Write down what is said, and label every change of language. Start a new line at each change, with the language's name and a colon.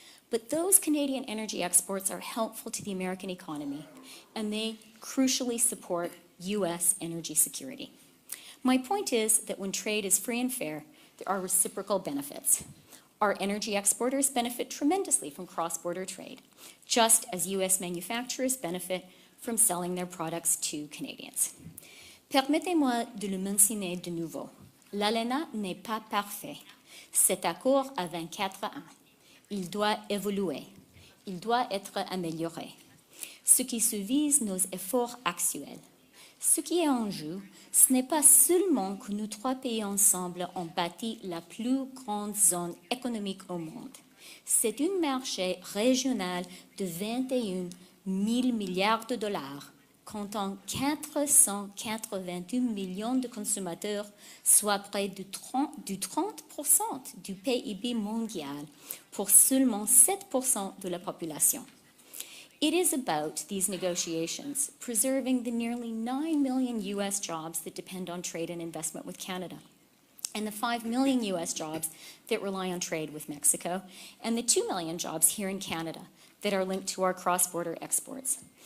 English: But those Canadian energy exports are helpful to the American economy, and they crucially support U.S. energy security. My point is that when trade is free and fair, there are reciprocal benefits. Our energy exporters benefit tremendously from cross-border trade, just as U.S. manufacturers benefit from selling their products to Canadians.
French: Permettez-moi de le mentionner de nouveau. L'ALENA n'est pas parfait. Cet accord a 24 ans. Il doit évoluer. Il doit être amélioré. Ce qui suvise nos efforts actuels. Ce qui est en jeu, ce n'est pas seulement que nous trois pays ensemble ont bâti la plus grande zone économique au monde. C'est un marché régional de 21 000 milliards de dollars, comptant 481 millions de consommateurs, soit près de 30% du PIB mondial, pour seulement 7% de la population.
English: It is about these negotiations preserving the nearly 9 million U.S. jobs that depend on trade and investment with Canada, and the 5 million U.S. jobs that rely on trade with Mexico, and the 2 million jobs here in Canada that are linked to our cross-border exports.